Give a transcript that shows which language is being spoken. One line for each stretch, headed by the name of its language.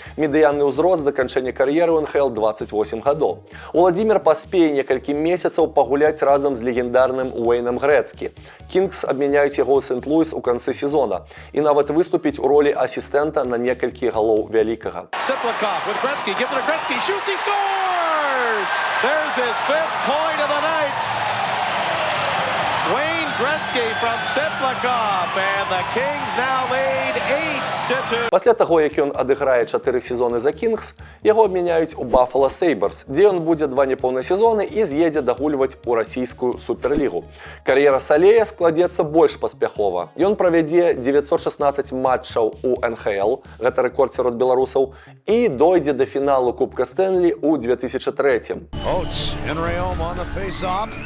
Belarusian: Медыянны ўзрост заканчэння кар'еры ў НХЛ 28 гадоў. Уладзімір паспее некалькі месяцаў пагуляць разам з легендарным Уэйнам Грэцкі. Кингс абмяняюць яго ў Сент-Луіс у канцы сезона і нават выступіць у ролі асістэнта на некалькі галоў вялікага.
English: Цыплаков with Gretzky, give it to Gretzky, shoots, he scores! There's his 5th point of the night. Wayne Gretzky from Siplakov, and the Kings now lead 8-2.
Belarusian: Пасля таго, як ён адыграе 4 сезоны за Кінгс, яго абмяняюць у Buffalo Sabres, дзе ён будзе 2 непоўныя сезоны і з'едзе дагульваць у расійскую суперлігу. Кар'ера Салея складзецца больш паспяхова. Ён правядзе 916 матчаў у НХЛ, гэта рэкорд сярод беларусаў, і дойдзе да фіналу Кубка Стэнлі ў 2003.
English: Oates and Rayom on the face-off.